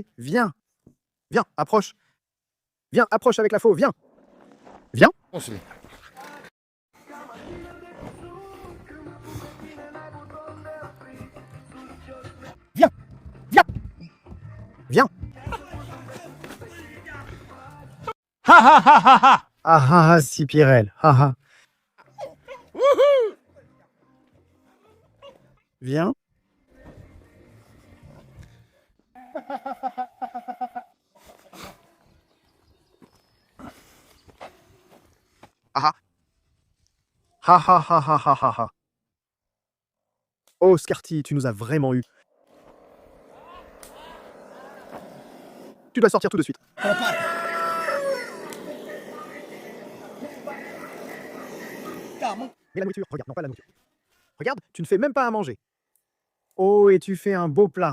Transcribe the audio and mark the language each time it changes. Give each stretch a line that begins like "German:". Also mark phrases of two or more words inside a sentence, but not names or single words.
French: Viens. Viens, approche. Viens, approche avec la faux. Viens. Viens. On se met. Viens, viens. Viens. Ha ha ha ha ha. Ah ah ah, Sipirel. Ah ah. Viens. Ah ah. Ha ha ha ha ha ha ha. Oh, Scarty, tu nous as vraiment eu. Tu dois sortir tout de suite. Mais la nourriture, regarde, non pas la nourriture. Regarde, tu ne fais même pas à manger. Oh, et tu fais un beau plat.